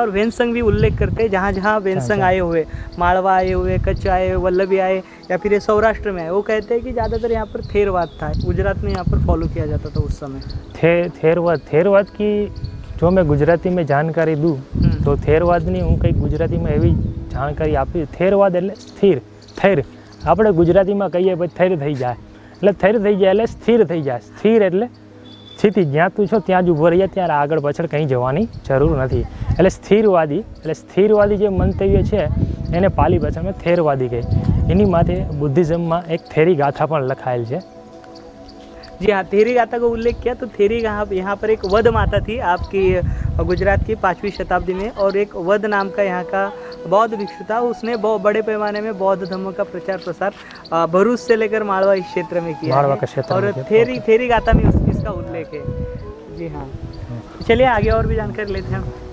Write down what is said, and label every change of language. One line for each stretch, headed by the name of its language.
Hindi: और वेनसंग भी उल्लेख करते हैं, जहाँ जहाँ वेनसंग आए हुए, मालवा आए हुए, कच्छ आए हुए, वल्लभी आए या फिर ये सौराष्ट्र में आए, वो कहते हैं कि ज़्यादातर यहाँ पर थेरवाद था, गुजरात में यहाँ पर फॉलो किया जाता था उस समय। थेरवाद की जो मैं गुजराती में जानकारी दूँ तो
Gujarati: थेरवादની હું કંઈક ગુજરાતીમાં એવી જાણકારી આપી। થેરવાદ એટલે સ્થિર, થેર આપણે ગુજરાતીમાં કહીએ ભાઈ થેર થઈ જાય, એટલે થેર થઈ જાય એટલે સ્થિર થઈ જાય। સ્થિર એટલે સ્થિતિ, જ્યાં તું છો ત્યાં જ ઊભો રહી જાય, ત્યારે આગળ પાછળ કંઈ જવાની જરૂર નથી, એટલે સ્થિરવાદી। એટલે સ્થિરવાદી જે મંતવ્ય છે એને પાલી ભાષામાં થેરવાદી કહે। એની માથે બુદ્ધિઝમમાં એક થેરી ગાથા પણ લખાયેલ છે।
Hindi: जी हाँ, थेरी गाथा का उल्लेख किया तो थेरी यहाँ पर एक वध माता थी आपकी गुजरात की 5वीं शताब्दी में, और एक वध नाम का यहाँ का बौद्ध भिक्षु था। उसने बहुत बड़े पैमाने में बौद्ध धर्म का प्रचार प्रसार भरूच से लेकर मालवा इस क्षेत्र में किया है। और थेरी गाथा में इसका उल्लेख है। जी हाँ, चलिए आगे और भी जानकारी लेते हैं।